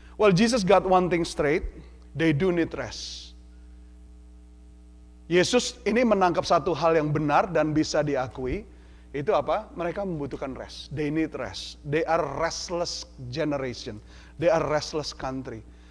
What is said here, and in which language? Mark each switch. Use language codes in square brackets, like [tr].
[en] Well, Jesus got one thing straight, they do need rest. [id] Yesus ini menangkap satu hal yang benar dan bisa diakui. Itu apa? Mereka membutuhkan rest. [en] They need rest. They are restless generation. They are restless country.